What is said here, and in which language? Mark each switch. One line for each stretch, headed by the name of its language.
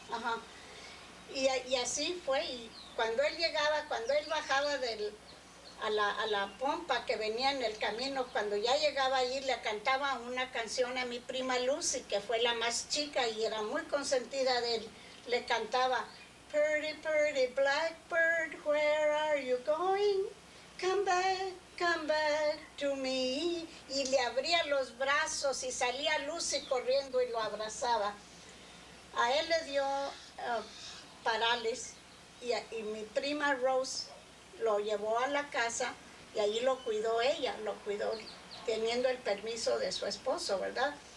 Spanish: Ajá. Y así fue, y cuando él bajaba a la pompa que venía en el camino, cuando ya llegaba allí le cantaba una canción a mi prima Lucy, que fue la más chica y era muy consentida de él. Le cantaba,
English: "Purdy, purdy blackbird, where are you going? Come back to me."
Spanish: Y le abría los brazos y salía Lucy corriendo y lo abrazaba. A él le dio parálisis y mi prima Rose lo llevó a la casa y allí lo cuidó ella, teniendo el permiso de su esposo, ¿verdad?